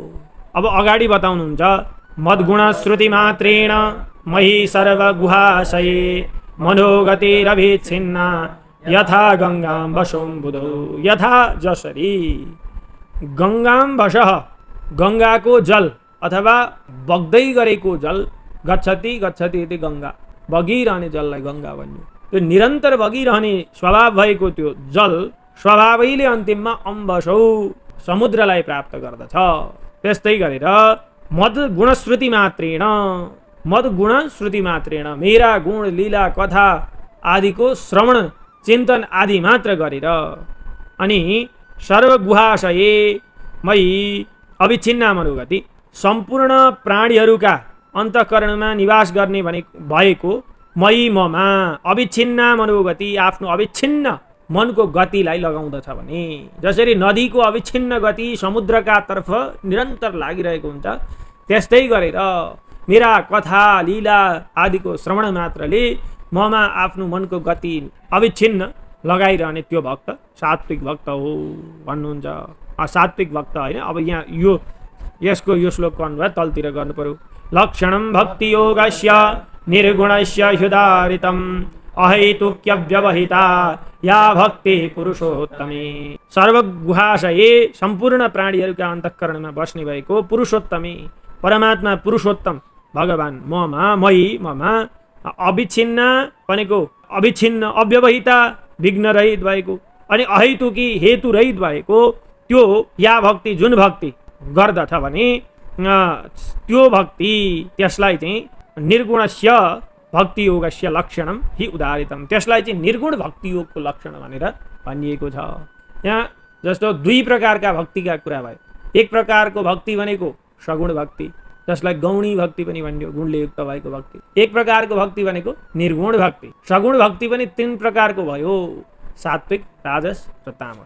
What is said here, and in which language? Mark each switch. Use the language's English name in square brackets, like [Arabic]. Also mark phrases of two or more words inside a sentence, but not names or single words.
[Nepali] अब अगाडि बताउनुहुन्छ [Sanskrit] मद्गुण श्रुति मात्रेण मही सर्वगुहाशये मनोगतिरभिच्छिन्ना यथा गंगां वशोऽम्बुधौ। [Nepali] यथा जसरी [Sanskrit] गंगां वशः, [Nepali] गंगाको जल अथवा बग्दै गरेको जल, [Sanskrit] गच्छति गच्छति इति गंगा, [Nepali] बगिरहने जललाई गंगा भन्यो। त्यो निरन्तर बगिरहने स्वभाव भएको त्यो जल स्वभावैले अन्तिममा अम्बसौ समुद्रलाई प्राप्त गर्दछ। त्यस्तै गरेर [Sanskrit] मद्गुणश्रुति मात्रेण, मद्गुणश्रुति मात्रेण [Nepali] मेरा गुण लीला कथा आदिको श्रवण चिन्तन आदि मात्र गरेर, [Sanskrit] अनि सर्वगुहाशये मयि अविच्छिन्ना मनोगति, [Nepali] सम्पूर्ण प्राणीहरूका अन्तःकरणमा निवास गर्ने भएको मयि ममा [Sanskrit] अविच्छिन्ना मनोगति, [Nepali] आफ्नो अविच्छिन्न मनको गतिलाई लगाउँदछ भने, जसरी नदीको अविच्छिन्न गति समुद्रका तर्फ निरन्तर लागिरहेको हुन्छ, त्यस्तै गरेर मेरा कथा लीला आदिको श्रवण मात्रले ममा आफ्नो मनको गति अविच्छिन्न लगाइरहने त्यो भक्त सात्विक भक्त हो भन्नुहुन्छ। सात्विक भक्त होइन। अब यहाँ यसको यो श्लोकको अनुवाद तलतिर गर्नु पर्यो। [Sanskrit] लक्षणं भक्ति योगस्य निर्गुणस्य ह्युदारितम् अहेतुक्य व्यवहिता या भक्ति पुरुषोत्तमे। [Nepali] सर्वगुहाशये सम्पूर्ण प्राणीहरूका अन्तःकरणमा बस्ने भएको पुरुषोत्तमे, परमात्मा पुरुषोत्तम भगवान ममा, मयि ममा अविच्छिन्न भनेको अविच्छिन्न, अव्यवहिता विघ्न रहित भएको, अनि अहेतुकी हेतु रहित भएको त्यो या भक्ति जुन भक्ति गर्दछ भने त्यो भक्ति त्यसलाई चाहिँ [Sanskrit] निर्गुणस्य भक्ति योगस्य लक्षणम हि उदाहरितम, [Nepali] त्यसलाई चाहिँ निर्गुण भक्ति योगको लक्षण भनेर भनिएको छ। यहाँ जस्तो दुई प्रकारका भक्तिका कुरा भयो। एक प्रकारको भक्ति भनेको सगुण भक्ति, जसलाई गौणी भक्ति पनि भनियो, गुणले युक्त भएको भक्ति। एक प्रकारको भक्ति भनेको निर्गुण भक्ति। सगुण भक्ति पनि तीन प्रकारको भयो, सात्विक, राजस र तामस।